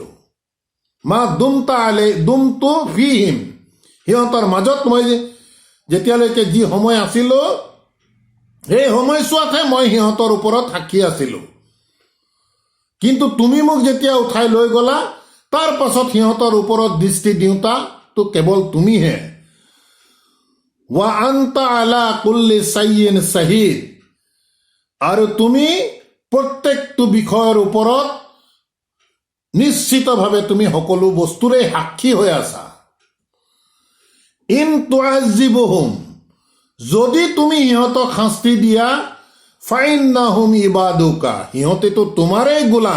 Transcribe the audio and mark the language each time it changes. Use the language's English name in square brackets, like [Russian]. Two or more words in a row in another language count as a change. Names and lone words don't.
[Arabic] ما دمت فيهم, [Assamese] সিহঁতৰ মাজত মই যেতিয়ালৈকে যি সময় আছিলো সেই সময়ছোৱাতহে মই সিহঁতৰ ওপৰত সাক্ষী আছিলো। কিন্তু তুমি মোক যেতিয়া উঠাই লৈ গলা তাৰ পাছত সিহঁতৰ ওপৰত দৃষ্টি দিওঁতা তো কেৱল তুমিহে। [Arabic] وأنت على كل شيء شهيد, [Assamese] আৰু তুমি প্ৰত্যেকটো বিষয়ৰ ওপৰত নিশ্চিতভাৱে তুমি সকলো বস্তুৰে সাক্ষী হৈ আছা। [Arabic] إن تعذبهم, [Assamese] যদি তুমি সিহঁতক শাস্তি দিয়া, [Arabic] فإنهم عبادك, [Assamese] সিহঁতেতো তোমাৰেই গোলাম।